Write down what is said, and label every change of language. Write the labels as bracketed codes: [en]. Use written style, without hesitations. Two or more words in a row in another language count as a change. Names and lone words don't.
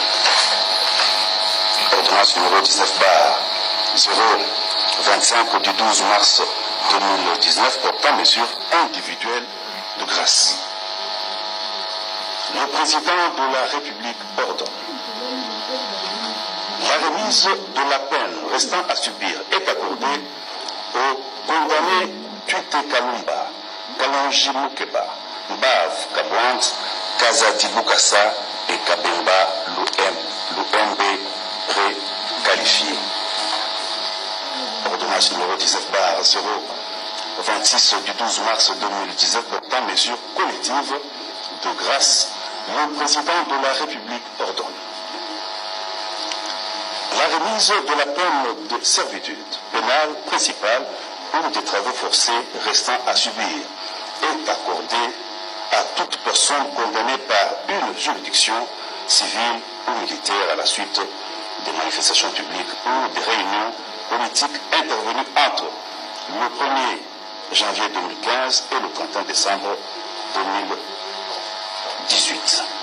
[fr] Ordonnance numéro 19/025 du 12 mars 2019 portant mesures individuelles de grâce. Le président de la République ordonne. La remise de la peine restant à subir est accordée au condamné Tuite Kalumba, Kalonji Mukeba, Mbav Kabwant, Kazadi Bukasa et Kabemba Lumb préqualifié. Ordonnance numéro 19/026 du 12 mars 2019 portant mesures collectives de grâce. Le président de la République ordonne. La remise de la peine de servitude pénale principale ou des travaux forcés restant à subir est accordée à toute personne condamnée par une juridiction civile ou militaire à la suite des manifestations publiques ou des réunions politiques intervenues entre le 1er janvier 2015 et le 31 décembre 2018.